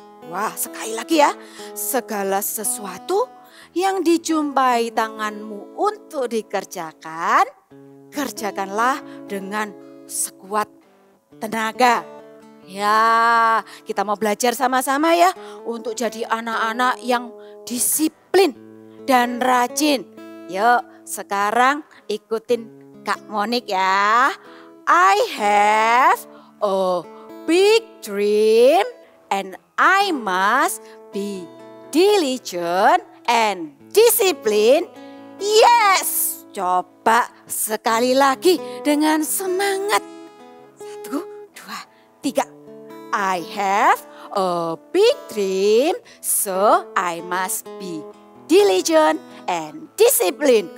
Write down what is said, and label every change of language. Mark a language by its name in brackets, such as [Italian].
[Indonesian] Wah, sekali lagi ya. Segala sesuatu yang dijumpai tanganmu untuk dikerjakan, kerjakanlah dengan sekuat tenaga. Ya, kita mau belajar sama-sama ya untuk jadi anak-anak yang disiplin dan rajin. Yuk, sekarang ikutin Kak Monik ya. [English] I have a big dream and I must be diligent and disciplined. [Indonesian] Yes, coba sekali lagi dengan semangat. 1, 2, 3. [English] I have a big dream, so I must be diligent and disciplined.